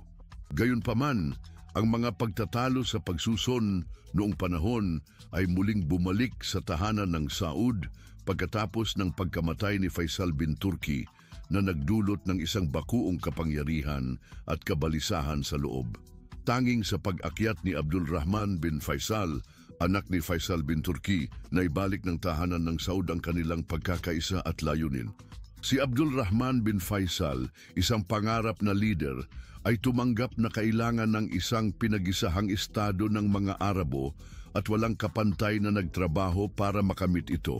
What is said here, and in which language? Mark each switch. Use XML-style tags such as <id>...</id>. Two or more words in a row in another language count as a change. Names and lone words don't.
<tl>Gayunpaman, ang mga pagtatalo sa pagsuson noong panahon ay muling bumalik sa tahanan ng Saud pagkatapos ng pagkamatay ni Faisal bin Turki na nagdulot ng isang bakuong kapangyarihan at kabalisahan sa loob. Tanging sa pag-akyat ni Abdul Rahman bin Faisal, anak ni Faisal bin Turki, na ibalik ng tahanan ng Saud ang kanilang pagkakaisa at layunin. Si Abdul Rahman bin Faisal, isang pangarap na leader, ay tumanggap na kailangan ng isang pinag-isahang estado ng mga Arabo at walang kapantay na nagtrabaho para makamit ito.</tl>